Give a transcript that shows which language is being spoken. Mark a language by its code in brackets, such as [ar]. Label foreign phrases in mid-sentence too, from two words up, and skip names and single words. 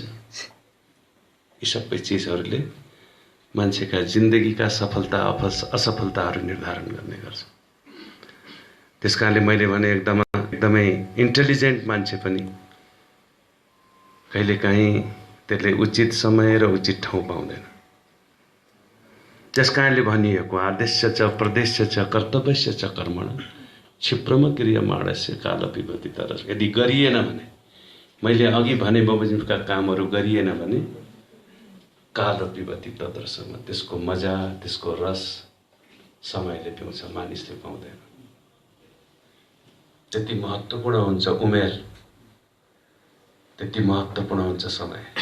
[ne] यी सबै चिजहरूले मान्छेका जिन्दगीका सफलता असफलताहरू निर्धारण गर्ने गर्छ। त्यसकारणले मैले भने एकदमै इन्टेलिजेन्ट मान्छे पनि कहिलेकाहीँ त्यसले उचित समय र उचित ठाउँ पाउँदैन। त्यसकारणले भनिएको [sa] आदेश्य च प्रदेश्य च कर्तव्यस्य च कर्मण क्षिप्रम क्रियमाणस्य काल विभूति तरस। [ne] यदि गरिएन भने, मैले अघि भने बमोजिमका कामहरू गरिएन भने [sa] काल विभूति [ne] तदर्शमा त्यसको मजा, त्यसको रस समयले पाउँछ, मानिसले पाउँदैन। जति महत्त्वपूर्ण हुन्छ उमेर, त्यति महत्त्वपूर्ण हुन्छ समय।